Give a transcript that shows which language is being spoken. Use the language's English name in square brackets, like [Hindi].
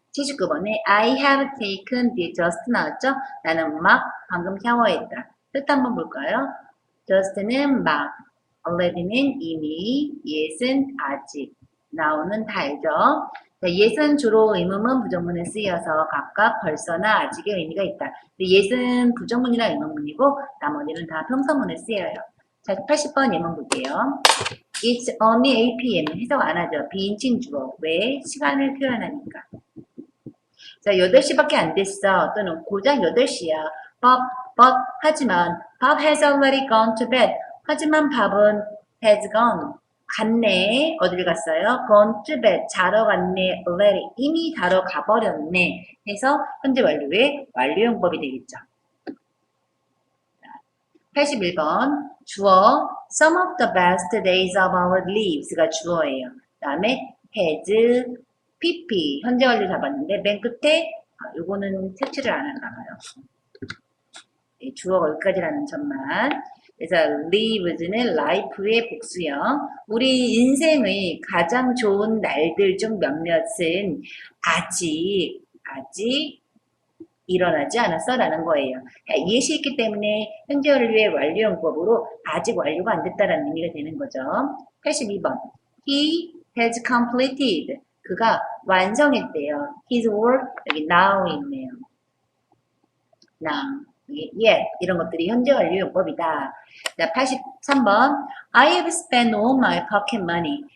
[English] 79번에 I have taken the just [Korean] 나왔죠? 나는 막 방금 샤워했다. 뜻 한번 볼까요? just는 막, already는 이미, yet은 아직, now는 다 알죠? yet은 주로 의문문, 부정문에 쓰여서 각각 벌써나 아직의 의미가 있다. yet은 부정문이나 의문문이고 나머지는 다 평서문에 쓰여요. 자, 80번 예문 볼게요. [English] It's only 8 p.m. [Korean] 해석 안 하죠. 비인칭 주어. 왜? 시간을 표현하니까. 자, 8시밖에 안 됐어. 또는 고작 8시야. [English] but, [Korean] 하지만 [English] Bob has already gone to bed. [Korean] 하지만 밥은 [English] has gone. [Korean] 갔네. 어딜 갔어요? [English] gone to bed. [Korean] 자러 갔네. already. 이미 자러 가버렸네. 해서 현재 완료의 완료용법이 되겠죠. 81번 주어 [English] Some of the best days of our lives가 주어예요. [Korean] 그 다음에 has, pp 현재 완료 잡았는데 맨 끝에 요거는 색칠을 안 하나 봐요. 네, 주어가 여기까지라는 점만. 그래서 lives는 life의 복수형. 우리 인생의 가장 좋은 날들 중 몇몇은 아직 일어나지 않았어? 라는 거예요. 예시 있기 때문에 현재 완료의 완료용법으로 아직 완료가 안 됐다라는 의미가 되는 거죠. [English] 82번. He has completed. [Korean] 그가 완성했대요. [English] His work, [Korean] 여기 [English] now 있네요. [Korean] now, yet 이런 것들이 현재 완료용법이다. 자, 83번. [English] I have spent all my pocket money.